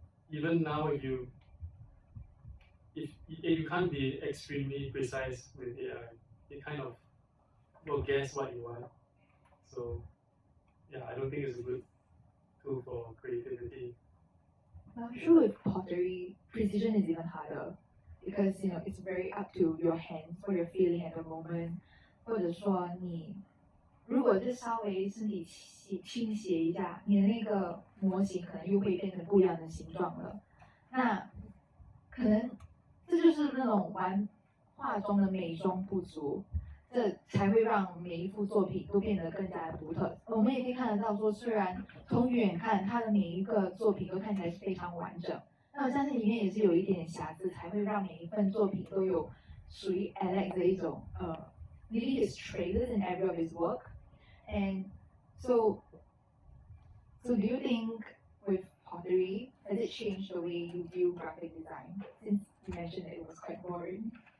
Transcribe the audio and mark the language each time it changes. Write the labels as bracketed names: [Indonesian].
[English] Even now, if you can't be extremely precise with AI, it kind of will guess what you want. So yeah, I don't think it's a good tool for creativity. I'm sure with pottery, precision is even harder because it's very up to your hands, what you're feeling at the moment. [Chinese] 或者说你如果就稍微身体倾斜一下，你的那个模型可能又会变成不一样的形状了。那可能这就是那种玩画中的美中不足。这才会让每一幅作品都变得更加的独特。我们也可以看得到说，虽然从远看它的每一个作品都看起来是非常完整，那我相信里面也是有一点瑕疵，才会让每一份作品都有属于 Alex 的一种 [English] maybe his traits in every of his work. And so do you think with pottery has it changed the way you view graphic design? Since you mentioned that it was quite boring.